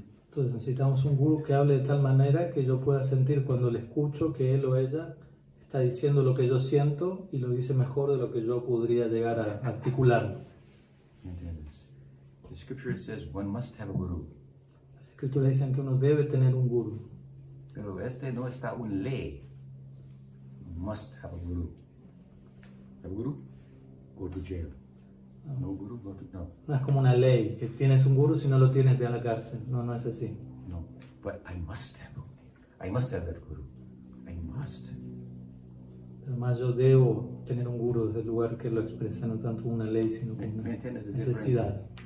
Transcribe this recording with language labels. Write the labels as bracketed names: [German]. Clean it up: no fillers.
[Spanish] Entonces necesitamos un guru que hable de tal manera que yo pueda sentir cuando le escucho que él o ella está diciendo lo que yo siento y lo dice mejor de lo que yo podría llegar a articularlo. ¿Entiendes? [English] The scripture says one must have a guru. [Spanish] Las escrituras dicen que uno debe tener un guru. Pero no está un ley. [English] Must have a guru. Have a guru? Go to jail. No guru, go to... No. [Spanish] No es como una ley, que tienes un guru, si no lo tienes ve a la cárcel. No es así. [English] No, but I must have that guru. I must. [Spanish] Pero más yo debo tener un guru desde el lugar que lo expresa, no tanto una ley, sino como una necesidad.